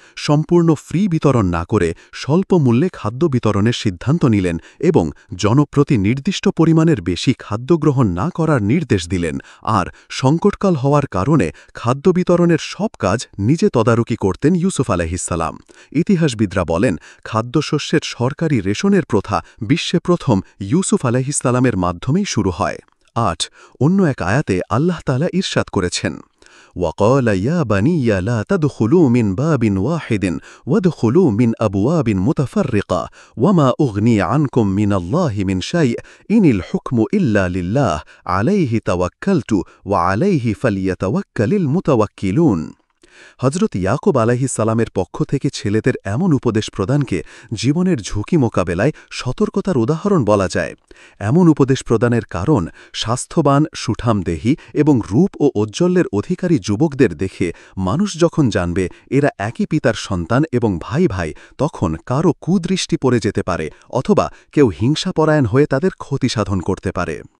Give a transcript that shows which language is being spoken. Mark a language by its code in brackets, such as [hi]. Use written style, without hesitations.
[bn] সম্পূর্ণ ফ্রি বিতরণ না করে স্বল্প মূল্যে খাদ্য বিতরণের সিদ্ধান্ত নিলেন এবং জনপ্রতি নির্দিষ্ট পরিমাণের বেশি খাদ্য গ্রহণ না করার নির্দেশ দিলেন। আর সংকটকাল হওয়ার কারণে খাদ্য বিতরণের সব কাজ নিজে তদারকি করতেন ইউসুফ আলাইহিসসালাম। ইতিহাসবিদরা বলেন, খাদ্যশস্যের সরকারি রেশনের প্রথা বিশ্বে প্রথম ইউসুফ আলাইহিসসালামের মাধ্যমেই শুরু হয়। ৮ অন্য এক আয়াতে আল্লাহ তাআলা ইরশাদ করেছেন, [ar] وقال يا بني لا تدخلوا من باب واحد وادخلوا من أبواب متفرقة وما أغني عنكم من الله من شيء إن الحكم إلا لله عليه توكلت وعليه فليتوكل المتوكلون। [bn] হজরত ইয়াকুব আলাইহিসসালামের পক্ষ থেকে ছেলেদের এমন উপদেশ প্রদানকে জীবনের ঝুঁকি মোকাবেলায় সতর্কতার উদাহরণ বলা যায়। এমন উপদেশ প্রদানের কারণ স্বাস্থ্যবান, সুঠামদেহী এবং রূপ ও ঔজ্জ্বল্যের অধিকারী যুবকদের দেখে মানুষ যখন জানবে এরা একই পিতার সন্তান এবং ভাই ভাই, তখন কারও কুদৃষ্টি পড়ে যেতে পারে অথবা কেউ হিংসাপরায়ণ হয়ে তাদের ক্ষতি সাধন করতে পারে।